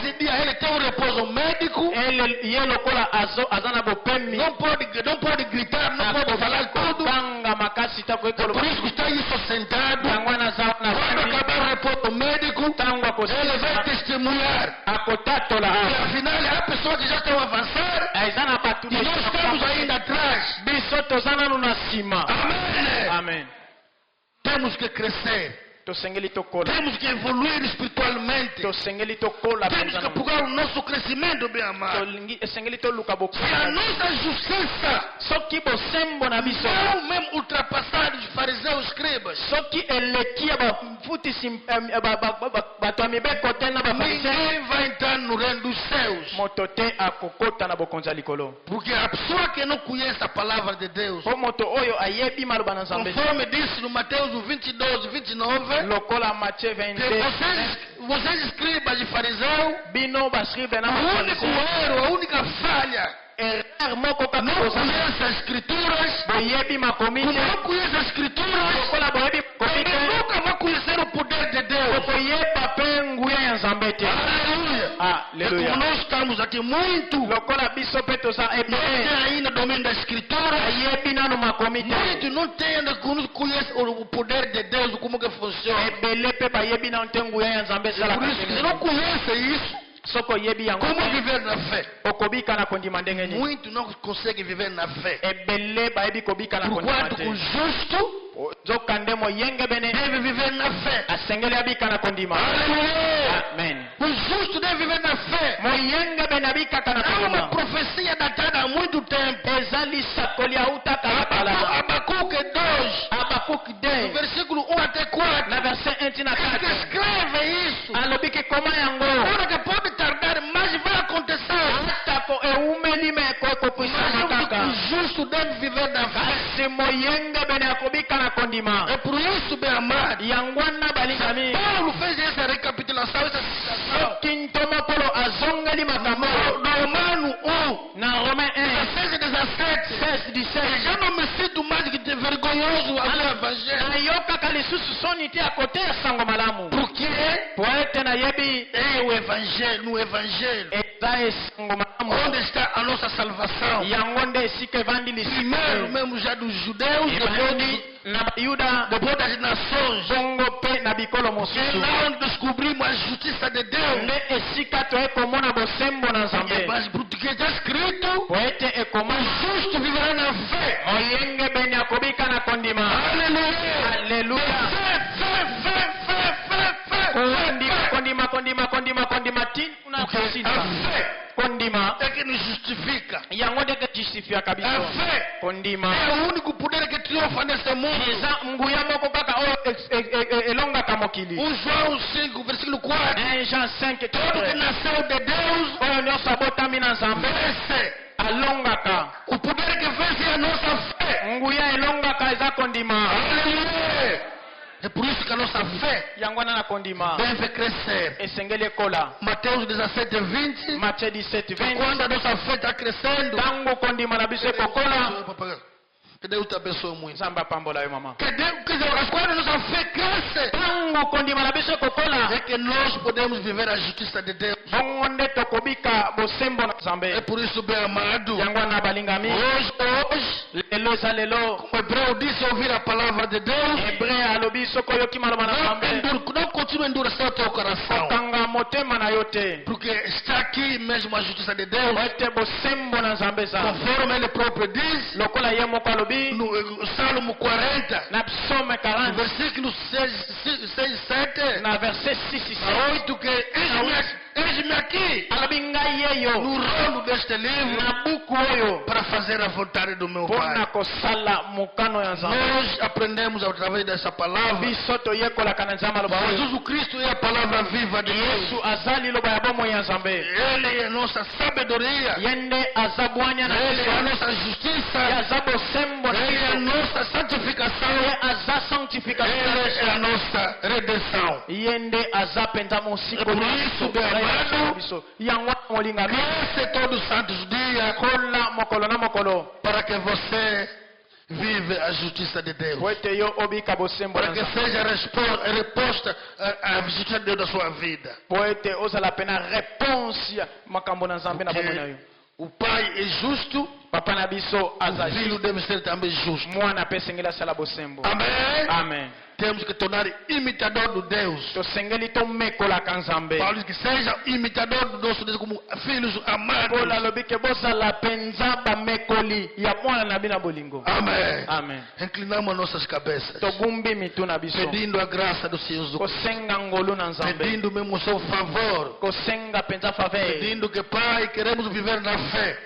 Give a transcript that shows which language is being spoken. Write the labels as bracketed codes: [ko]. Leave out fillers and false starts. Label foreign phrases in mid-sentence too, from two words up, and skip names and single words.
[pt] esse dia ele tem um repouso médico. [ln] ye lokola aza na bopemi [pt] Não pode gritar, não pode falar tudo. [ln] akobanga makasi ta koki [pt] É por [ln] koloba [pt] isso que está aí só sentado. [ln] yango wana aza na [pt] Quando [ln] fami [pt] acabar o repouso médico, [ln] ntango [pt] ele vai [ln] akosala [pt] testemunhar. [ln] akotatola [pt] E [ln] awa [pt] afinal, há pessoas que já estão a avançar. [ln] eza na bato [pt] E nós estamos ainda atrás. [ln] biso toza nanu na nsima [pt] Amém. [ln] amen [pt] Temos que crescer. [ln] tosengeli tokola [pt] Temos que evoluir espiritualmente. [ln] tosengeli tokola [pt] Temos [ln] mpenza [pt] que procurar o nosso crescimento, bem amado. [ln] esengeli toluka [pt] Se a [ln] bokala [pt] nossa justiça [ln] soki bosembo na biso [pt] não mesmo ultrapassar os fariseus e escribas, [ln] soki eleki ya bafutisi bato ya mibeko te na bafarisee [pt] ninguém vai entrar no reino dos céus. [ln] moto te akokota na bokonzi ya likolo [pt] Porque a pessoa que não conhece a palavra de Deus, [ln] mpo moto oyo ayebi maloba na nzambe [pt] conforme disse no Mateus 22, 29, [ln] lokola matie [pt] que [ln] 22 [pt] vocês escribas e fariseus, [ln] bino bascribe na [pt] o único erro, a única falha, [ln] erreur moko kaka [pt] não [ln] kozala [pt] conhece as escrituras, [ln] boyebi makomi [pt] como [ln] te [pt] não conhece as escrituras, [ln] lokola boyebi makomi [pt] também [ln] te [pt] nunca vai conhecer o poder de Deus. [ln] koyeba mpe nguya ya nzambe te [pt] Aleluia. E [ln] aleluya [pt] como nós estamos aqui muito, [ln] lokola biso mpe toza [pt] não tem [ln] ebele [pt] ainda domínio da escritura, [ln] ayebi nanu makomi te [pt] muito não tem ainda conhece o poder de Deus, como que funciona. [ln] ebele mpe bayebi nanu te nguya ya nzambe [pt] Por [ln] esalaka [pt] isso que se não conhece isso, [ln] soki oyebi yango [pt] como [ln] te [pt] viver na fé? [ln] okobika na kondima ndenge nini [pt] Muito não consegue viver na fé. [ln] ebele bayebi kobika na kondima [pt] Porquanto [ln] te [pt] o justo [ln] nzoka nde moyenge bene [pt] deve viver na fé. [ln] asengeli abika na kondima [pt] Aleluia! [ln] amen [pt] O justo deve viver na fé. [ln] moyenge bene abikaka na [pt] É uma [ln] kondima [pt] profecia datada há muito tempo. [ln] eza lisakoli autaka na kala [pt] Abacuque 2, [ln] abakuki [pt] no [ln] 2 [pt] versículo 1 até 4. [ln] na verset 1 tina [pt] Ele [ln] 4 [pt] escreve isso. [ln] alobi ke koma yango [pt] Agora que pode tardar, mas vai acontecer. [ln] atako eumeli me [pt] Mas [ln] ekokopwisama [pt] temos que [ln] kaka [pt] na fé. [ln] kasi moyenge bene akobika na kondima [pt] É por isso, bem amado, [ln] yangwana balingami [pt] Paulo fez essa recapitulação, essa citação. [ln] kintomo polo azongeli makambo [pt] No Romano 1, [ln] na Romain [pt] 16 e 17. [ln] 16 17 [pt] Já não me sinto mais que de vergonhoso ao evangelho. [ln] nayokaka lisusu soni te akote ya sango malamu [pt] Porque [ln] po ete nayebi [pt] é o evangelho, no evangelho, [ln] eza esango malamu [pt] onde está a nossa salvação. [ln] yango nde esika evandi [pt] Primeiro [ln] lisusu [pt] mesmo já dos judeus, [ln] evandi na bayuda [pt] depois das nações. [ln] bongo mpe na bikolo [pt] É [ln] mosusu [pt] lá onde descobrimos a justiça de Deus. [ln] nde esika toye komona bosembo na nzambe [pt] Mas porque está escrito, [ln] po ete [pt] o [ln] ekomani [pt] justo viverá na fé. [ln] moyenge beni akobika na kondima [pt] Aleluia. [ln] aleluya kondima tini kuna [pt] Porque a [ln] kusita [pt] fé [ln] kondima [pt] é que nos justifica. [ln] yango ndeke justifiaka [pt] A [ln] biso [pt] fé [ln] kondima [pt] é o único poder que triunfa nesse mundo. [ln] eza nguya moko kaka oyo elongaka mokili [pt] 1 João 5, versículo 4. [ln] 1 Jean 5 [pt] Todo que nasceu de Deus [ln] oyo nyonso abotami na nzambe [pt] vence. [ln] alongaka [pt] O poder que vence é a nossa fé. [ln] nguya elongaka eza kondima [pt] Aleluia. É por isso que a nossa fé [ln] yango wana na kondima [pt] deve crescer. [ln] esengeli ekola [pt] Mateus 17, 20. [ln] Matthieu 17 20 [pt] Quando a nossa fé está crescendo, [ln] ntango kondima na biso ekokola [pt] que Deus te abençoe muito. [ln] nzambe apambola yo mama [pt] Que Deus, quer dizer, quando a nossa fé cresce, [ln] ntango kondima na biso ekokola [pt] é que nós podemos viver a justiça de Deus. [ln] bongo nde tokobika bosembo na [pt] É [ln] nzambe [pt] por isso, bem amado, [ln] yango wana balingami [pt] hoje, [ln] lelo eza lelo [pt] como Hebreu disse, ouvir a palavra de Deus, [ln] hebre alobi soki oyoki maloba na nzambe [pt] não continue a endurecer o teu coração. [ln] kanga motema na yo te [pt] Porque está aqui mesmo a justiça de Deus, [ln] po ete bosembo na nzambe eza [pt] conforme ele próprio diz, [ln] lokola ye moko alobi [pt] no Salmo 40, [ln] na psaume [pt] no [ln] 40 [pt] versículo 6 7, [ln] na verset 6 [pt] a 8, que eis-me aqui, [ln] alobi ngai yeyo [pt] no rolo deste livro, [ln] na buku oyo [pt] para fazer a vontade do meu [ln] mpona [pt] Pai. [ln] kosala mokano ya nzambe [pt] Nós aprendemos através dessa palavra. [ln] biso toyekolaka na nzambe aloba oyo [pt] Jesus Cristo é a palavra viva de Deus. [ln] yesu aza liloba ya bomoi ya nzambe [pt] Ele é a nossa sabedoria. [ln] ye nde aza bwanya na [pt] Ele é a [ln] biso [pt] nossa [ln] ye [pt] justiça. [ln] aza bosembo na [pt] Ele é a [ln] biso [pt] nossa santificação. [ln] ye aza sanctification na [pt] Ele é [ln] biso [pt] a nossa redenção. [ln] ye nde aza mpenza mosiko [pt] Por isso, meu amado, [ln] biso yango molingami [pt] cresce todos os santos dias [ln] kola mokolo na mokolo [pt] para que você vive a justiça de Deus. [ln] po ete yo obika bosembo na [pt] Para que [ln] nzambe [pt] seja reposta a justiça de Deus na sua vida. [ln] po ete ozala pena réponse ya makambo na nzambe na bomoi na yo [pt] O Pai é justo, [ln] papa na biso aza [pt] o Filho deve ser também justo. [ln] mwana mpe esengeli asala bosembo [pt] Amém? [ln] amen [pt] Temos que tornar imitador do Deus. [ln] tosengeli tomekolaka nzambe [pt] Paulo diz que seja imitador do nosso Deus como filhos amados. [ln] polo alobi ke bozala mpenza bamekoli ya mwana na bino bolingo [pt] Amém. [ln] amen [pt] Inclinamos nossas cabeças, [ln] togumbi mitu na biso [pt] pedindo a graça do Senhor Jesus, [ln] kosenga ngolu na nzambe [pt] pedindo mesmo o seu favor, [ln] kosenga mpenza faveur [pt] pedindo que, Pai, queremos viver na fé.